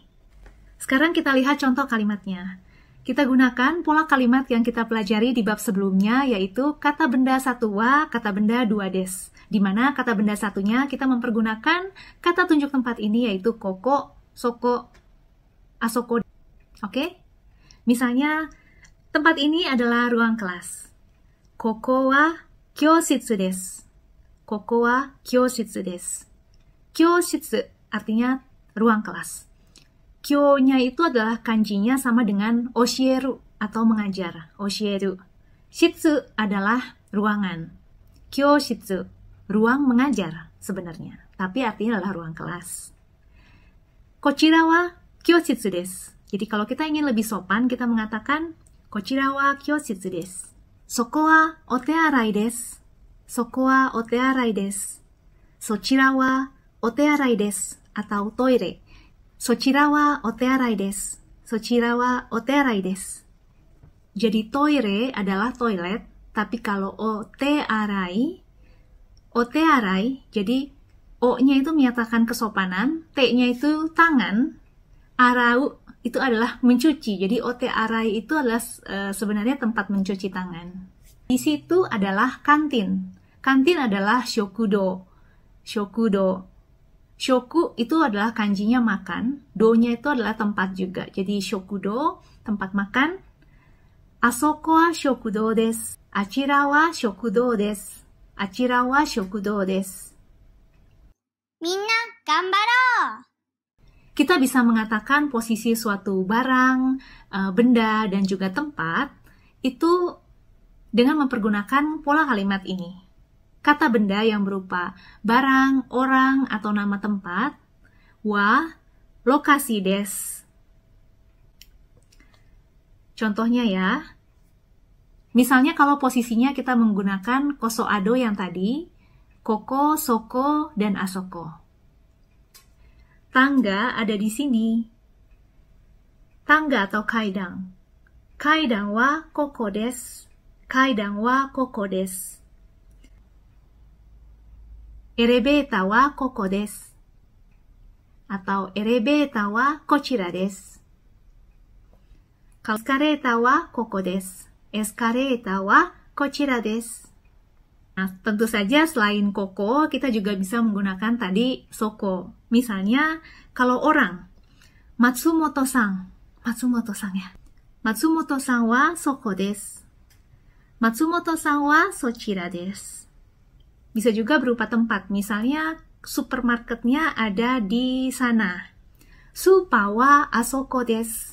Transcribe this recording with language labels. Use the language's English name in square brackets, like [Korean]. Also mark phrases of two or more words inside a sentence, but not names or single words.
[Indonesian] Sekarang kita lihat contoh kalimatnya. Kita gunakan pola kalimat yang kita pelajari di bab sebelumnya, yaitu kata benda satu wa, kata benda dua des. Di mana kata benda satunya kita mempergunakan kata tunjuk tempat ini, yaitu [Japanese] ここ、そこ、あそこ. [Indonesian] Oke? Misalnya, tempat ini adalah ruang kelas. [Japanese] ここは教室です. ここは教室です。教室 [Indonesian] artinya ruang kelas. Kyo-nya itu adalah kanjinya sama dengan oshieru atau mengajar. Oshieru. Shitsu adalah ruangan. Kyoshitsu, ruang mengajar sebenarnya. Tapi artinya adalah ruang kelas. [Japanese] こちらは教室です. [Indonesian] Jadi kalau kita ingin lebih sopan, kita mengatakan [Japanese] こちらは教室です. そこはお手洗いです。そこはお手洗いです. そちらはお手洗いです. Atau toire. そちらはお手洗いです. そちらはお手洗いです. [Indonesian] Jadi toire adalah toilet, tapi kalau otearai, jadi O-nya itu menyatakan kesopanan, T-nya itu tangan, arau itu adalah mencuci. Jadi otearai itu adalah sebenarnya tempat mencuci tangan. Di situ adalah kantin. Kantin adalah shokudo. Shokudo. Shoku itu adalah kanjinya makan, do-nya itu adalah tempat juga. Jadi shokudo, tempat makan. [Japanese] あそこは食堂です。あちらは食堂です. あちらは食堂です. みんな、頑張ろう! [Indonesian] Kita bisa mengatakan posisi suatu barang, benda, dan juga tempat itu dengan mempergunakan pola kalimat ini. Kata benda yang berupa barang, orang, atau nama tempat, wa lokasi des. Contohnya ya, misalnya kalau posisinya kita menggunakan [Japanese] こそあど [Indonesian] yang tadi, [Japanese] ここ、そこ, [Indonesian] dan asoko. Tangga ada di sini. Tangga atau kaidang. [Japanese] 階段はここです。階段はここです. エレベーターはここです. Atau エレベーターはこちらです. エスカレーターはここです. エスカレーターはこちらです. [Indonesian] Nah, tentu saja selain koko, kita juga bisa menggunakan tadi soko. Misalnya, kalau orang, Matsumoto-san ya. [Japanese] 松本さんはそこです. 松本さんはそちらです. [Indonesian] Bisa juga berupa tempat. Misalnya, supermarketnya ada di sana. [Japanese] スーパーはあそこです.